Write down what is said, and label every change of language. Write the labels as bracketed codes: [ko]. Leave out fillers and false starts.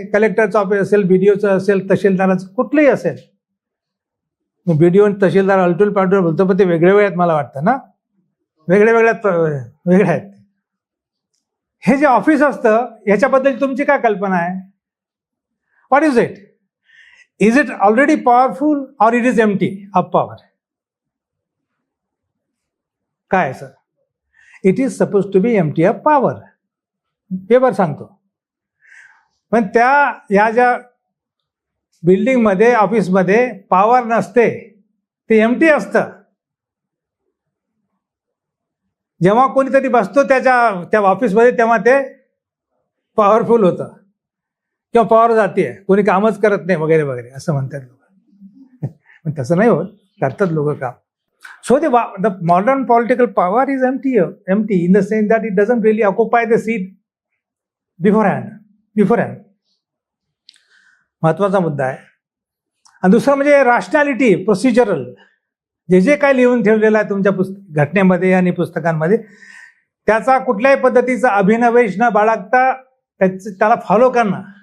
[mr] कलेक्टरचं office असेल, BDOचं असेल, तहसीलदाराचं कुठलंही असेल. BDO आणि तहसीलदार अल्टूल पाल्टूल बोलतो, पण ते वेगळे वेगळे आहेत मला वाटतं ना, वेगळे आहेत. हे जे ऑफिस असतं ह्याच्याबद्दल तुमची काय कल्पना आहे? [en] What is it? Is it already powerful or it is empty of power? [mr] काय sir? [en] It is suppose to be empty of power. [mr] Paper सांगतो. पण ह्या ज्या बिल्डिंगमध्ये, ऑफिसमध्ये पॉवर नसते, ते एम्प्टी असतं. जेव्हा कोणीतरी बसतो त्या ऑफिसमध्ये, तेव्हा ते पॉवरफुल होतं, किंवा पॉवर जाते, कोणी कामच करत नाही वगैरे वगैरे असं म्हणतात लोक. पण तसं नाही होत, करतात लोक काम. [en] So the modern political power is empty in the sense that it doesn't really occupy the seat beforehand. [mr] महत्वाचा मुद्दा आहे. आणि दुसरं म्हणजे रॅशनॅलिटी, प्रोसिजरल. जे काय लिहून ठेवलेलं आहे तुमच्या घटनेमध्ये आणि पुस्तकांमध्ये, त्याचा कुठल्याही पद्धतीचा अभिनवेश न बाळगता त्याला फॉलो करणं.